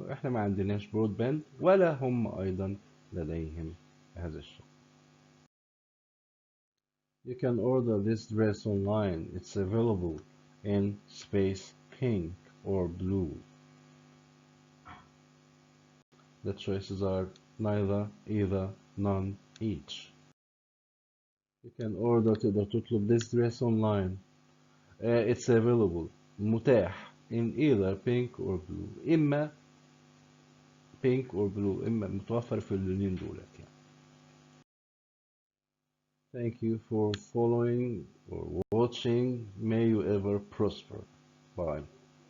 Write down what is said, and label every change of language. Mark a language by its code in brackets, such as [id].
[ar] احنا ما عندناش broadband ولا هم أيضا لديهم هذا الشيء. [en] You can order this dress online. It's available in space pink or blue. The choices are neither, either, none, each. You can order [ar] تقدر تطلب [en] this dress online. It's available، متاح in either pink or blue. [ar] إما [en] pink or blue، [ar] إما متوفر في اللونين دولت يعني. [en] Thank you for following or watching. May you ever prosper. Bye.